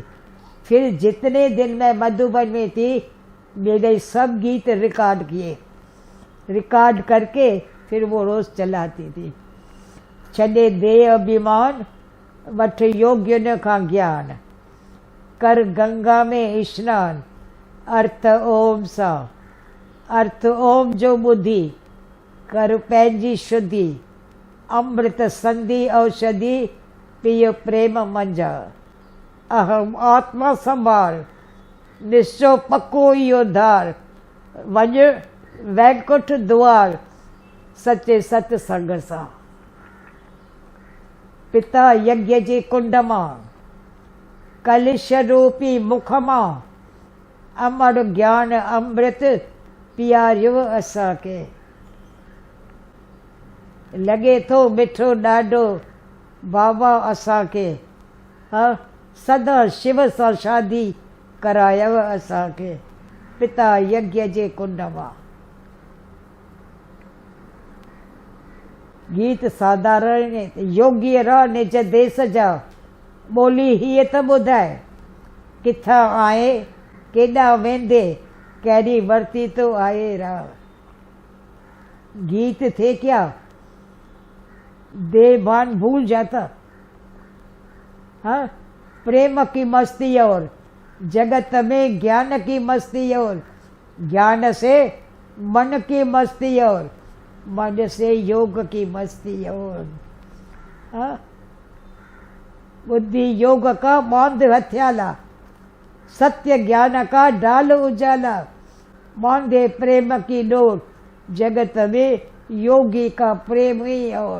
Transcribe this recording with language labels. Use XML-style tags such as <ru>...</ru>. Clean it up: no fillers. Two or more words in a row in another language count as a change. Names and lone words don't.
<hi>फिर जितने दिन मैं मधुबन में थी मेरे सब गीत रिकॉर्ड किए, रिकॉर्ड करके फिर वो रोज चलाती थी।</hi> <sd>छॾे दे अभिमान वठ योग्य न खां ज्ञान, कर गंगा में स्नान, अर्थ ओम सा, अर्थ ओम जो ॿुधी कर पंहिंजी शुद्धि, अमृत संधि औषधि पिय प्रेम मंझा, अहम आत्मा संभाल निश्चो पक्को इहो धार, वञ वैकुंठ द्वार सचे सतसंग सां। पिता यज्ञ जे कुंड मां कलिश रूपी मुख मां, अमर ज्ञान अमृत पियारियो असांखे। लॻे थो मिठो ॾाढो बाबा असांखे, सदा शिव सां शादी करायव असांखे, पिता यज्ञ जे कुंड मां। गीत साधारण योगी रह निज देश जा, ॿोली हीअ त ॿुधाए, किथां आए केॾां वेंदे, कहिड़ी वरती तो आए राह।</sd> <hi>गीत थे क्या, देवान भूल जाता। हाँ, प्रेम की मस्ती और जगत में ज्ञान की मस्ती और ज्ञान से मन की मस्ती और मन से योग की मस्ती और बुद्धि योग का बांध हथियाला, सत्य ज्ञान का डाल उजाला, बांधे प्रेम की डोर, जगत में योगी का प्रेम ही और।</hi>